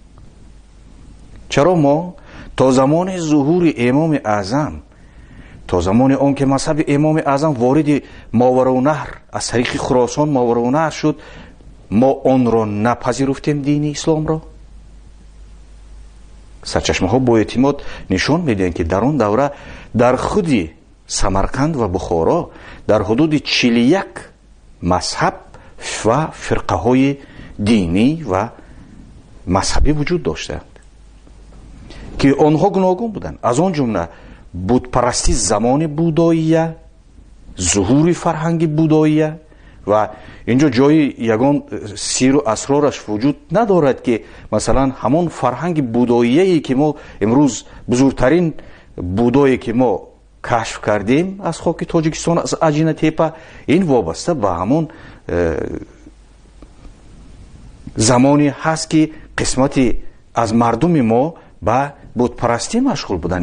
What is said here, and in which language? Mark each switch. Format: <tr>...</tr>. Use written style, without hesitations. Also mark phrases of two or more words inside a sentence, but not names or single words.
<tg>чаро мо то замони зуҳури имоми аъзам, то замони он ки мазҳаби имоми аъзам вориди моварунаҳр аз тариқи хӯросон моварунаҳр шуд, мо онро напазируфтем дини исломро? сарчашмаҳо бо эътимод нишон медиҳанд ки дар он давра дар худи самарқанд ва бухоро дар ҳудуди 41 мазҳаб ва фирқаҳои</tg> <fa>دینی و مذهبی وجود داشتند که آنها گوناگون بودند. از آن جمله بتپرستی زمان بوداییه، ظهور فرهنگ بوداییه و اینجا جای یگان سیر و اسرارش وجود ندارد که مثلا همون فرهنگ بوداییه‌ای که ما امروز بزرگترین بودایی که ما کشف کردیم از خاک تاجیکستان، از اجین تپه، این وابسته به همون زمانی هست که قسمتی از مردم ما به بتپرستی مشغول بودن.</fa>